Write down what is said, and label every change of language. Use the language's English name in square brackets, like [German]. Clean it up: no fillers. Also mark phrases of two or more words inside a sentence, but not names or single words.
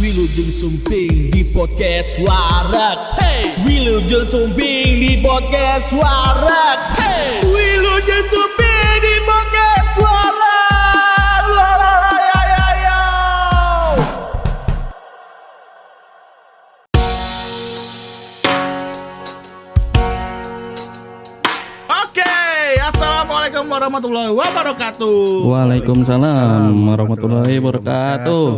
[Sundanese] Wilujeng Sumping di podcast Warak. Hey, Wilujeng Sumping di podcast Warak. Hey, Wilujeng Sumping di podcast Warak. La la la ya ya ya. [Arabic] Oke, السلام عليكم ورحمة الله وبركاته. وعليكم السلام ورحمة الله وبركاته.